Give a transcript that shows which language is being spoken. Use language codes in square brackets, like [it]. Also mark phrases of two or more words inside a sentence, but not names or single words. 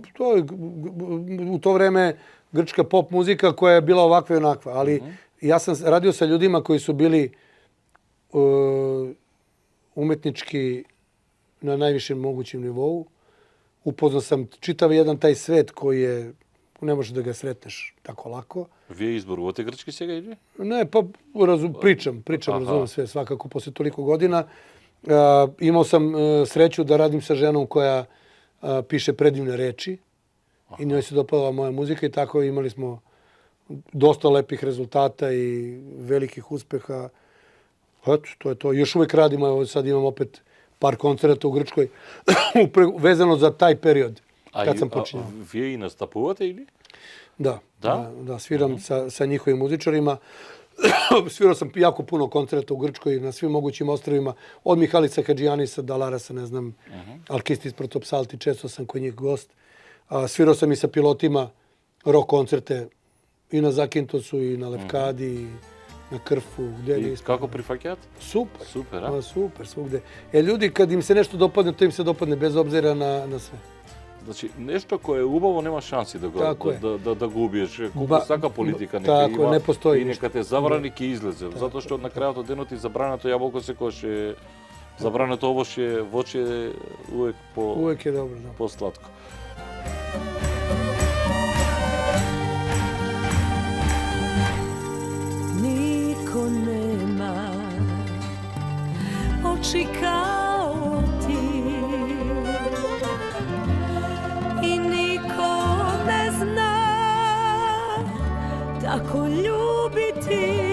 [sr] To je u to vreme grčka pop muzika koja je bila ovakva i onakva. Ali ja sam radio sa ljudima koji su bili umetnički na najvišem mogućem nivou. Upoznao sam čitav jedan taj svet koji je, ne možeš da ga sretneš tako lako. [mk] Вие изборувате грчки сега или? [sr] Ne, pa pričam, razumem sve, svakako posle toliko godina. Imao sam sreću da radim sa ženom koja piše predivne reči i njoj se dopadala moja muzika i tako imali smo dosta lepih rezultata i velikih uspeha. Eto, to je to. Još uvek radimo, sad imam opet par koncerata u Grčkoj vezano za taj period kad sam počinjao. [mk] Вие и настапувате или? [sr] Da, sviram sa njihovim muzičarima. Svirao sam jako puno koncerata u Grčkoj na svim mogućim ostrvima. Od Mihalisa Hadžijanisa, Dalarasa, ne znam, Alkistis Protopsalti, često sam kod njih gost. Svirao sam i sa pilotima rock koncerte i na Zakintosu, i na Lefkadi, i na Krfu. I kako prihvaćate? Super. Super, a? Super, svugde. Ljudi, kad im se nešto dopadne, to im se dopadne bez obzira na sve. [mk] Значи, нешто кое е убаво нема шанси да го убиеш. Колку сака политика нека има не постои и нека те забрани ќе излезе. Затоа што на крајот од денот и забрането јаболко секогаш е забрането овошје, [sr] воче увек [mk] е добро, да. Посладко. [sr] Niko nema oči kao ti i niko ne zna tako ljubiti,